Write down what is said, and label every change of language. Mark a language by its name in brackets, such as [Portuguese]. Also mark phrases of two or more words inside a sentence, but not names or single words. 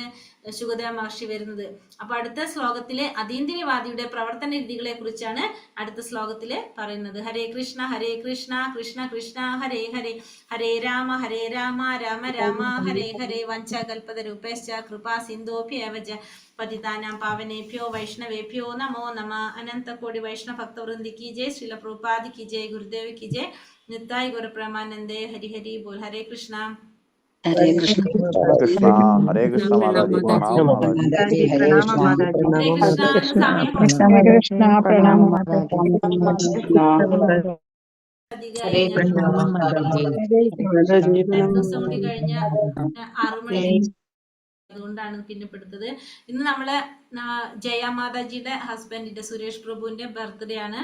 [Malayalam] ശുഗദേവ മഹർഷി വരുന്നത്. അപ്പൊ അടുത്ത ശ്ലോകത്തിലെ അതീന്ദ്രിയവാദിയുടെ പ്രവർത്തന രീതികളെ കുറിച്ചാണ് അടുത്ത ശ്ലോകത്തില് പറയുന്നത്. [Sanskrit] ഹരേ കൃഷ്ണ കൃഷ്ണ കൃഷ്ണ ഹരേ ഹരേ, ഹരേ രാമ രാമ രാമ ഹരേ ഹരേ, വഞ്ചകൽപതരൂപേശ്ച കൃപാ സിന്ധോഭ്യേവച പതിതാനാം പാവനേഭ്യോ വൈഷ്ണവേഭ്യോ നമോ നമ. [Hindi] अनन्तकोटि वैष्णव भक्तवृन्दि की जय, श्रील प्रभुपाद की जय, गुरुदेव की जय, निताय गौर प्रेमानंदे, हरि हरि बोल. हरे कृष्ण हरे कृष्ण माताजी, प्रणाम माताजी। हरे कृष्ण प्रणाम [Malayalam] അതുകൊണ്ടാണ് പിന്നെ പെടുത്തത്. ഇന്ന് നമ്മള് ജയ മാതാജിയുടെ ഹസ്ബൻഡിന്റെ സുരേഷ് പ്രഭുവിന്റെ ബർത്ത്ഡേ ആണ്.